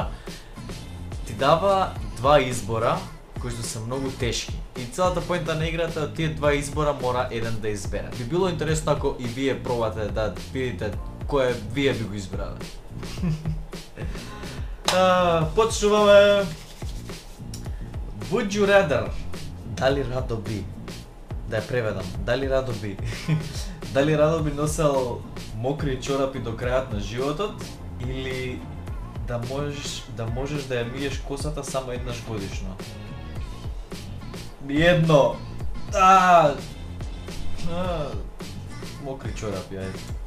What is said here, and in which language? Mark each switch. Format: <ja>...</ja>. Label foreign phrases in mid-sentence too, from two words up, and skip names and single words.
<mk>Ти дава два избора кои се многу тешки. И целата поинта на играта од тие два избора мора еден да избере. Би било интересно ако и вие пробате да видите кој вие би го избрале. Почнуваме.</mk> <en>Would you rather?</en> <mk>Дали радо би? Да ја преведам. Дали радо би? Дали радо би носел мокри чорапи до крајот на животот или да можеш да ја миеш косата само еднаш годишно? Едно. Мокри чорапи, ајде.</mk>